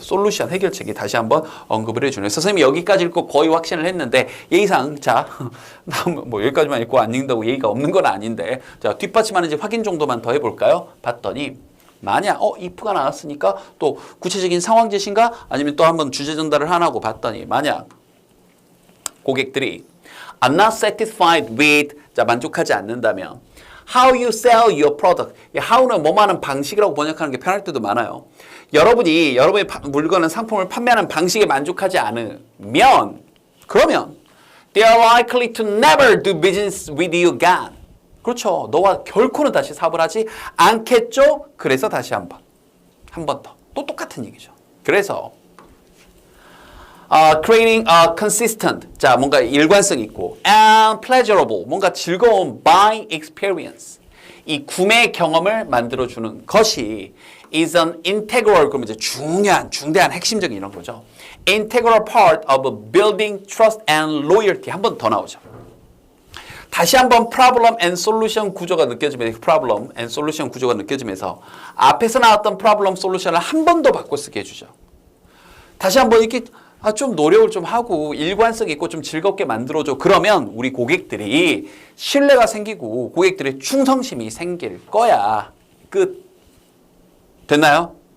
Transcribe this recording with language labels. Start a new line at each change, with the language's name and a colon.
Korean: 솔루션 해결책이 다시 한번 언급을 해주네요. 선생님이 여기까지 읽고 거의 확신을 했는데 예의상 자 뭐 여기까지만 읽고 안 읽는다고 예의가 없는 건 아닌데 자 뒷받침하는지 확인 정도만 더 해볼까요? 봤더니 만약 if가 나왔으니까 또 구체적인 상황 제시인가 아니면 또 한번 주제 전달을 하나 하고 봤더니 만약 고객들이 are not satisfied with
English: 자, 만족하지 않는다면 how you sell your product.
Korean: how는 뭐뭐 하는 방식이라고 번역하는 게 편할 때도 많아요. 여러분이 여러분의 물건은 상품을 판매하는 방식에 만족하지 않으면 그러면 they are likely to never do business with you again. 그렇죠. 너와 결코는 다시 사업을 하지 않겠죠? 그래서 다시 한 번 더. 또 똑같은 얘기죠. 그래서 creating a consistent, 자, 뭔가 일관성 있고 and pleasurable, 뭔가 즐거운 buying experience. 이 구매 경험을 만들어주는 것이 is an integral, 그러면 이제 중대한 핵심적인 이런 거죠.
English: Integral part of building trust and loyalty.
Korean: 한 번 더 나오죠. 다시 한번 problem and solution 구조가 느껴지면서 problem and solution 구조가 느껴지면서 앞에서 나왔던 problem solution을 한 번 더 바꿔 쓰게 해주죠. 다시 한번 이렇게 좀 노력을 좀 하고 일관성 있고 좀 즐겁게 만들어줘. 그러면 우리 고객들이 신뢰가 생기고 고객들의 충성심이 생길 거야. 끝. 됐나요?